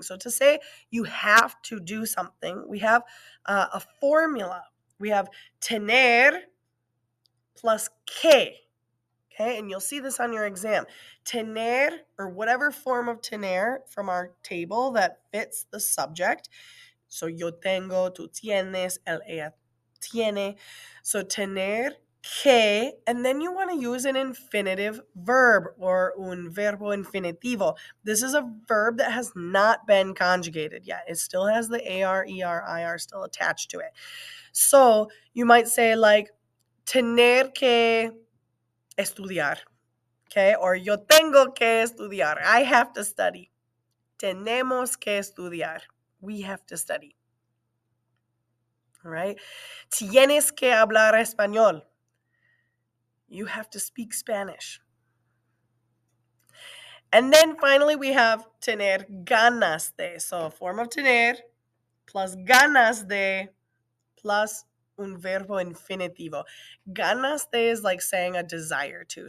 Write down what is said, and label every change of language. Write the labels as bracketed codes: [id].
[en] So to say you have to do something, we have a formula. We have tener plus que. Okay, and you'll see this on your exam. Tener, or whatever form of tener from our table that fits the subject. [es] So yo tengo, tú tienes, él, ella tiene. [en] So tener que, and then you want to use an infinitive verb or [es] un verbo infinitivo. [en] This is a verb that has not been conjugated yet. It still has the AR, ER, IR still attached to it. So you might say like [es] tener que estudiar, [en] okay? Or [es] yo tengo que estudiar. [en] I have to study. [es] Tenemos que estudiar. [en] We have to study. All right? [es] Tienes que hablar español. [en] You have to speak Spanish. And then finally we have tener ganas de. So a form of tener plus ganas de plus [es] un verbo infinitivo. [en] Ganas de is like saying a desire to.